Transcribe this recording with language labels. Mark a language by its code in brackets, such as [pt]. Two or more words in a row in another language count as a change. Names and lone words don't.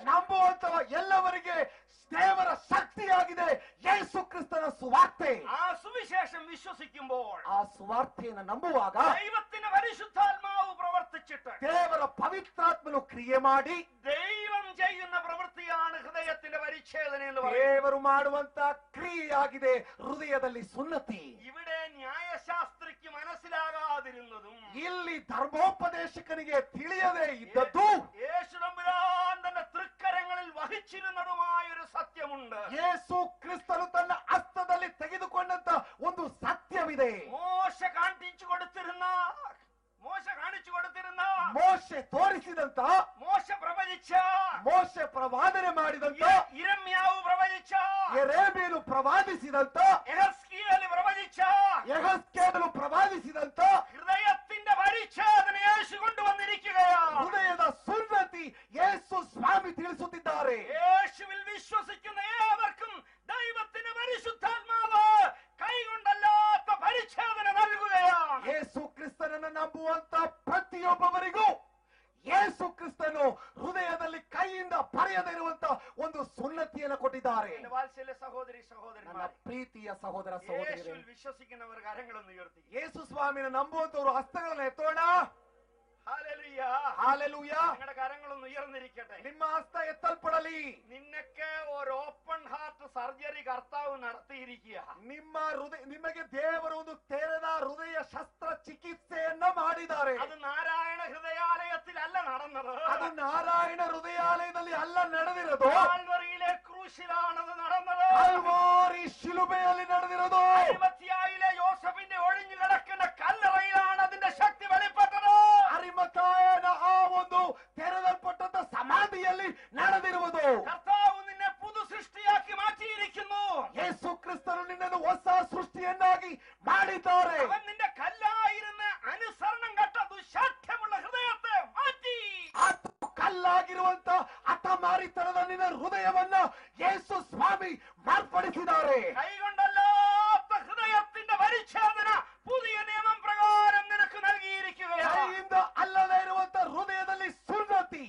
[kn] ನಂಬುವಂತಹ ಎಲ್ಲವರಿಗೆ ದೇವರ ಶಕ್ತಿಯಾಗಿದೆ ಯೇಸು ಕ್ರಿಸ್ತನ ಸುವಾರ್ತೆ. [ml] ആ സുവിശേഷം വിശ്വസിക്കുമ്പോൾ [kn] ಆ ಸುವಾರ್ತೆಯನ್ನು ನಂಬುವಾಗ [ml] ദൈവത്തിന്റെ പരിശുദ്ധാത്മാവ് പ്രവർത്തിച്ചിട്ട് [kn] ದೇವರ ಪವಿತ್ರಾತ್ಮನು ಕ್ರಿಯೆ ಮಾಡಿ [ml] ദൈവം ചെയ്യുന്ന പ്രവൃത്തിയാണ് ഹൃദയത്തിന്റെ പരിച്ഛേദന എന്ന് പറയുന്നത്. [kn] ದೇವರು ಮಾಡುವಂತ ಕ್ರಿಯೆಯಾಗಿದೆ ಹೃದಯದಲ್ಲಿ ಸುನ್ನತಿ. [ml] ഇവിടെ ന്യായശാസ്ത്രിക്ക് മനസ്സിലാകാതിരുന്നതും [kn] ಇಲ್ಲಿ ಧರ್ಮೋಪದೇಶಕನಿಗೆ ತಿಳಿಯದೇ ಇದ್ದದ್ದು [ml] യേശു തമ്പുരാൻ തന്റെ തൃക്കരങ്ങളിൽ വഹിച്ചിരുന്നതുമായ ഒരു സത്യമുണ്ട്. [kn] ಯೇಸು ಕ್ರಿಸ್ತನು ತನ್ನ ಹಸ್ತದಲ್ಲಿ ತೆಗೆದುಕೊಂಡಂತ ಒಂದು ಸತ್ಯವಿದೆ. [ml] മോശ കാണിച്ചു കൊടുത്തിരുന്ന [kn] ಮೋಶೆ ತೋರಿಸಿದಂತ, [ml] മോശ പ്രവചിച്ച, [kn] ಮೋಶೆ ಪ್ರವಾದನೆ ಮಾಡಿದಂತ, [ml] ഇരമ്യാവ് പ്രവചിച്ച, [kn] ಯೆರೆಮೀಯನು ಪ್ರವಾದಿಸಿದಂತ, [ml] യെഹെസ്കേൽ പ്രവചിച്ച, [kn] ಯೆಹೆಸ್ಕೇಲನು ಪ್ರವಾದಿಸಿದಂತ [ml] ഹൃദയത്തിന്റെ പരിച്ഛേദന യേശു കൊണ്ടുവന്നിരിക്കുകയാണ്. [kn] ಹೃದಯದ ಸುನ್ನತಿ ಯೇಸು ಸ್ವಾಮಿ ತಿಳಿಸುತ್ತಿದ್ದಾರೆ. [ml] യേശുവിൽ വിശ്വസിക്കുന്ന ഏവർക്കും ദൈവത്തിന്റെ പരിശുദ്ധാത്മാവ് കൈകൊണ്ടല്ലാത്ത പരിച്ഛേദന നൽകുകയാണ്. [kn] ಯೇಸು ಕ್ರಿಸ್ತನನ್ನು ನಂಬುವಂತ ಪ್ರತಿಯೊಬ್ಬವರಿಗೂ ಯೇಸು ಕ್ರಿಸ್ತನು ಹೃದಯದಲ್ಲಿ ಕೈಯಿಂದ ಬರೆಯದಿರುವಂತ ಒಂದು ಸುನ್ನತಿಯನ್ನು ಕೊಟ್ಟಿದ್ದಾರೆ. [ml] എന്റെ വാത്സല്യ സഹോദരി [kn] ನನ್ನ [ml] സഹോദരന്മാരെ, [kn] ಪ್ರೀತಿಯ ಸಹೋದರ ಸಹೋದರಿಯರೇ, [ml] യേശുവിൽ വിശ്വസിക്കുന്നവർ കരങ്ങളൊന്ന് ഉയർത്തി. [kn] ಯೇಸು ಸ್ವಾಮಿನ ನಂಬುವಂತವರು ಹಸ್ತಗಳನ್ನು ಎತ್ತೋಣ. [ml] ഹല്ലേലൂയ. [kn] ಹಾಲೆಲೂಯ. [ml] നിങ്ങളുടെ കരങ്ങളൊന്ന് ഉയർന്നിരിക്കട്ടെ. [kn] ನಿಮ್ಮ ಹಸ್ತ ಎತ್ತಲ್ಪಡಲಿ. [ml] നിന്നൊക്കെ ഒരു [en] open heart surgery [ml] കർത്താവ് നടത്തിയിരിക്കുക. [kn] ನಿಮಗೆ ದೇವರು ಒಂದು ತೆರೆದ ಹೃದಯ ಶಸ್ತ್ರ ಚಿಕಿತ್ಸೆಯನ್ನ ಮಾಡಿದ್ದಾರೆ. [ml] അത് നാരായണ ഹൃദയാലയത്തിലല്ല നടന്നത്. [kn] ಅದು ನಾರಾಯಣ ಹೃದಯಾಲಯದಲ್ಲಿ ಅಲ್ಲ ನಡೆದಿರೋದು. [ml] കാൽവറിയിലെ ക്രൂശിലാണത് നടന്നത്. [kn] ಕಲ್ವಾರಿ ಶಿಲುಬೆಯಲ್ಲಿ ನಡೆದಿರೋದು. [ml] അരിമത്യായിലെ യോസഫിന്റെ ഒഴിഞ്ഞു കിടക്കുന്ന കല്ലറയിലാണ് അതിന്റെ ശക്തി വെളിപ്പെട്ടത്. [kn] ಅರಿಮಥಾಯನ ಆ ಒಂದು ತೆರೆದಲ್ಪಟ್ಟಂತ ಸಮಾಧಿಯಲ್ಲಿ ನಡೆದಿರುವುದು. [ml] കർത്താവ് നിന്നെ പുതു സൃഷ്ടിയാക്കി മാറ്റിയിരിക്കുന്നു. [kn] ಯೇಸು ಕ್ರಿಸ್ತನು ನಿನ್ನನ್ನು ಹೊಸ ಸೃಷ್ಟಿಯನ್ನಾಗಿ ಮಾಡಿದ್ದಾರೆ. [ml] അവൻ നിന്റെ കല്ലായിരുന്ന അനുസരണം കെട്ട ദുശാഠ്യമുള്ള ഹൃദയത്തെ മാറ്റി. [kn] ಕಲ್ಲಾಗಿರುವಂತ ಹಠಮಾರಿತನದ ನಿನ್ನ ಹೃದಯವನ್ನ ಯೇಸು ಸ್ವಾಮಿ ಮಾರ್ಪಡಿಸಿದ್ದಾರೆ. [ml] കൈകൊണ്ടല്ലാത്ത ഹൃദയത്തിന്റെ പരിച്ഛേദന പുതിയ നിയമം പ്രകാരം നിനക്ക് നൽകിയിരിക്കുകയാണ്. [kn] ಕೈಯಿಂದ ಅಲ್ಲದೆ ಇರುವಂತ ಹೃದಯದಲ್ಲಿ ಸುನ್ನತಿ